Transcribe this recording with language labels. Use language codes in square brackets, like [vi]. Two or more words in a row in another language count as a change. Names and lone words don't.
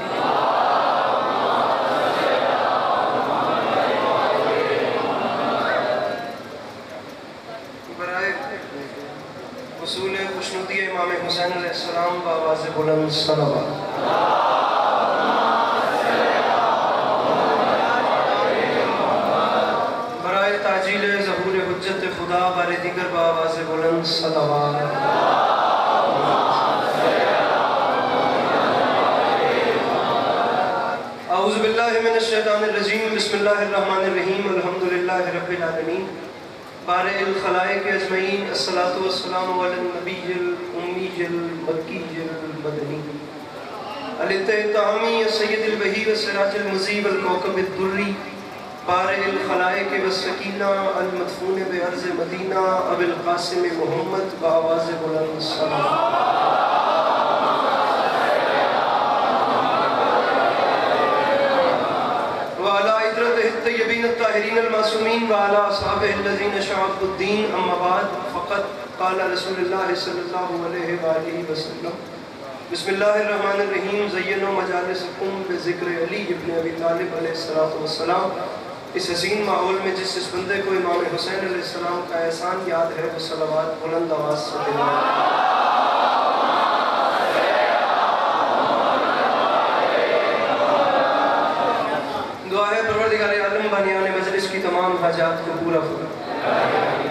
[fa] برای وصول خوشنودی امام حسین علیه السلام باآواز بلند صلوات. برای تعجیل ظهور حجت خدا بار دیگر باآواز بلند صلوات. [ar] أعوذ بالله من الشيطان الرجيم، بسم الله الرحمن الرحيم، الحمد لله رب العالمين, بارئ الخلائق أجمعين، الصلاة والسلام على النبي الأمي المكي المدني التهامي سيد الوحي وسراج المنير الكوكب الدري بارئ الخلائق وسكينة المدفون بأرض المدينة أبي القاسم محمد [fa] باآواز بلند صلوات. [ar] الطيبين الطاهرين المعصومين وعلى أصحابه الذين شعب الدين، أما بعد، فقد قال رسول الله صلى الله عليه وآله وسلم، بسم الله الرحمن الرحيم، زينوا مجالسكم بذكر علي ابن أبي طالب عليه الصلاة والسلام. [ur] اس حسین ماحول میں جس بندے کو امام حسین علیہ السلام کا احسان یاد ہے وہ صلوات بلند آواز سے پڑھے. بانیان مجلس کی تمام حاجات کو پورا فرما.